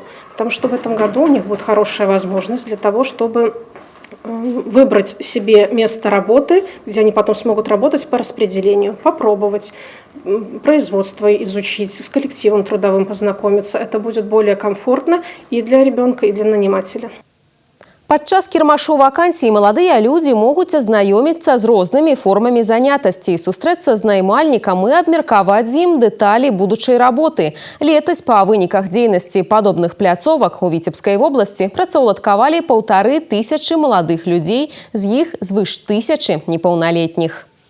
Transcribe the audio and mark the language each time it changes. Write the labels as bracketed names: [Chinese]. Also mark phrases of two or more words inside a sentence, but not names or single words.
[Russian] Потому что в этом году у них будет хорошая возможность для того, чтобы выбрать себе место работы, где они потом смогут работать по распределению, попробовать производство изучить, с коллективом трудовым познакомиться. Это будет более комфортно и для ребенка, и для нанимателя. [Belarusian] Падчас кірмашу вакансій маладыя людзі могуць азнаёміцца з рознымі формамі занятасці, сустрэцца з наймальнікам і абмеркаваць з ім дэталі будучай работы. Летась па выніках дзейнасці падобных пляцовак у Віцебскай вобласці працаўладкавалі 1500 маладых людзей, з іх звыш 1000 непаўналетніх.